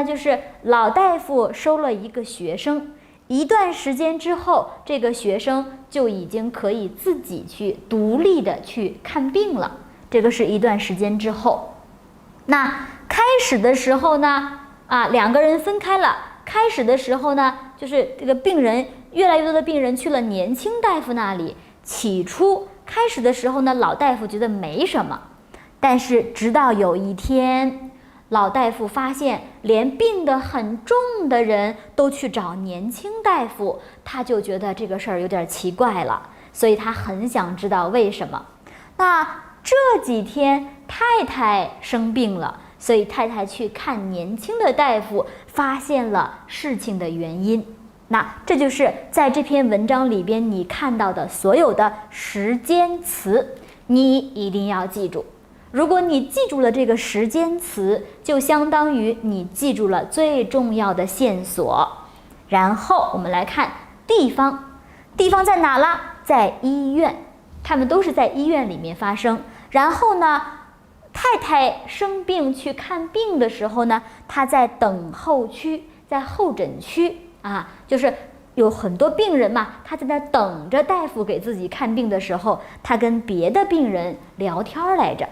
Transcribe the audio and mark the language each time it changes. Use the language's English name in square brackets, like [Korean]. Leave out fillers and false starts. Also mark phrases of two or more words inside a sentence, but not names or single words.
[Chinese] 就是老大夫收了一個學生，一段時間之後，這個學生就已經可以自己去獨立的去看病了。這個是一段時間之後。那開始的時候呢，2個人分開了。開始的時候呢，就是這個病人越来越多的病人去了年輕大夫那裡。起初開始的時候呢，老大夫覺得沒什麼，但是直到有一天，老大夫發現連病得很重的人都去找年輕大夫，他就覺得這個事兒有點奇怪了，所以他很想知道為什麼。那這幾天太太生病了，所以太太去看年輕的大夫，發現了事情的原因。那這就是在這篇文章裡邊你看到的所有的時間詞，你一定要記住。如果你記住了這個時間詞，就相當於你記住了最重要的線索。然後我們來看地方，地方在哪了？在醫院，他們都是在醫院裡面發生。然後呢，太太生病去看病的时候呢，她在等候區，在候診區就是有很多病人嘛，他在那等着大夫給自己看病的時候，他跟別的病人聊天來着。